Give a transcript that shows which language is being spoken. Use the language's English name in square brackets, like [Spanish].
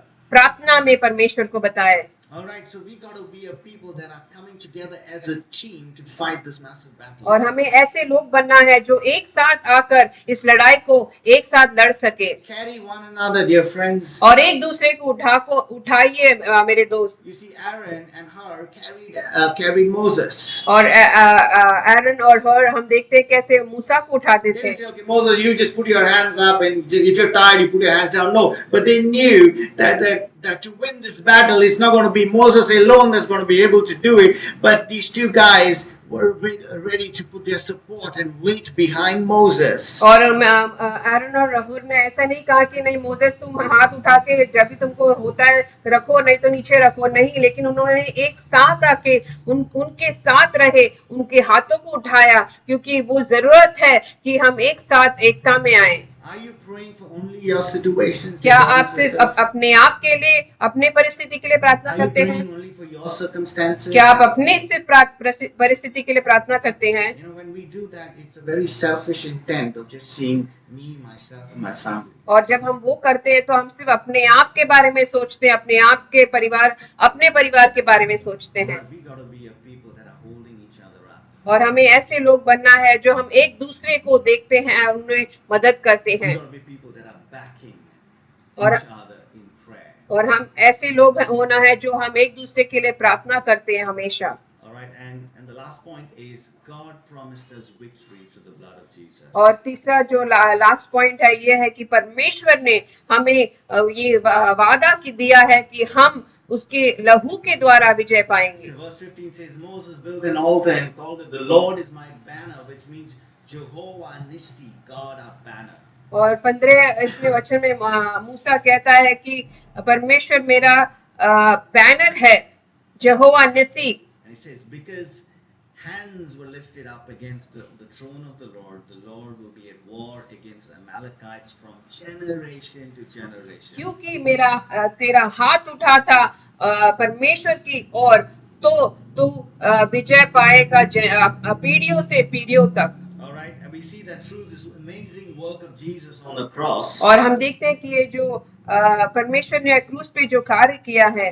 [Hindi] प्रार्थना में परमेश्वर को बताए। [English] All right, so we got to be a people that are coming together as a team to fight this massive battle. [Hindi] और हमें ऐसे लोग बनना है जो एक साथ आकर इस लड़ाई को एक साथ लड़ सके। [English] Carry one another, dear friends. [Hindi] और एक दूसरे को उठाइए मेरे दोस्त। [English] You see, Aaron and her carried Moses. [Hindi] और एरन और हर हम देखते हैं कैसे मूसा को उठाते [English] They [Hindi] थे। [English] didn't say, okay, Moses, you just put your hands up, and if you're tired, you put your hands down. No, but they knew that to win this battle, it's not going to be Moses alone that's going to be able to do it, but these two guys were ready to put their support and weight behind Moses. [Hindi] और एरन और हूर ने ऐसा नहीं कहा कि नहीं Moses तुम हाथ उठा के जब भी तुमको होता है रखो, नहीं तो नीचे रखो, नहीं, लेकिन उन्होंने एक साथ आके उनके साथ रहे, उनके हाथों को उठाया, क्योंकि वो जरूरत है कि हम एक साथ एकता में आए। [English] Are you praying for only your situations? [Hindi] क्या आप सिर्फ अपने आप के लिए, अपने परिस्थिति के लिए प्रार्थना करते हैं? [English] Are you praying only for your circumstances? [Hindi] क्या आप अपने सिर्फ परिस्थिति के लिए प्रार्थना करते हैं? [English] You know, when we do that, it's a very selfish intent of just seeing me, myself, and my family. [Hindi] और जब हम वो करते हैं तो हम सिर्फ अपने आप के बारे में सोचते हैं, अपने आप के परिवार, अपने परिवार के बारे में सोचते हैं। [English] But we got to be a people that are holding each other up. [Hindi] और हमें ऐसे लोग बनना है जो हम एक दूसरे को देखते हैं और उन्हें मदद करते [English] We [Hindi] हैं। [English] got to be people that are backing [Hindi] और [English] each other in prayer. [Hindi] और हम ऐसे लोग होना है जो हम एक दूसरे के लिए प्रार्थना करते हैं हमेशा। [English] All right, and the last point is God promised us victory through the blood of Jesus. [Hindi] और तीसरा जो लास्ट पॉइंट है ये है कि परमेश्वर ने हमें ये वादा की दिया है कि हम उसके लहू के द्वारा विजय पाएंगे। [English] So verse 15 says, Moses built an altar and called it, the Lord is my banner, which means Jehovah Nissi, God our banner. [Hindi] और 15 इसमें वचन में मूसा कहता है कि परमेश्वर मेरा बैनर है, यहोवा निसी। [English] And he says, because hands were lifted up against the throne of the Lord will be at war against the Amalekites from generation to generation. [Hindi] क्योंकि तेरा हाथ उठा था परमेश्वर की ओर, तो तू विजय पाएगा पीढ़ियों से पीढ़ियों तक। [English] All right, and we see that through this amazing work of Jesus on the cross. [Hindi] और हम देखते हैं कि ये जो परमेश्वर ने क्रूस पे जो कार्य किया है,